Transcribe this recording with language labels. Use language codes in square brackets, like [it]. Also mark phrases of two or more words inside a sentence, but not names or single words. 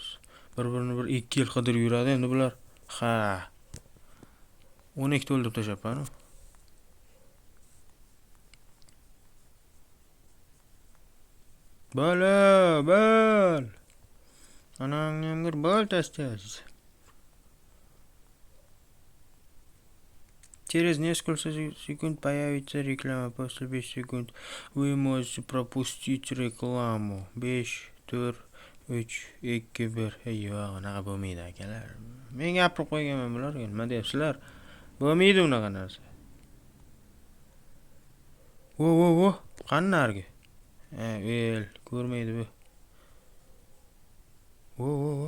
[uz] Bir-birini 2 yil qidirib yuradi endi bular. Ha. 12 ta o'ldirib tashlabman. Bal. Anangga bal tashlasiz. [ru] Через несколько секунд появится реклама. После 5 секунд вы можете пропустить рекламу. 5, 4, 3, 2, 1. [uz] Yo'q, unaqa bo'lmaydi akalar. Men gapirib qo'yganman bularga. Nima deyapsizlar? Bo'lmaydi unaqa narsa. Vo. Qannarga? Ko'rmaydi bu. Vo.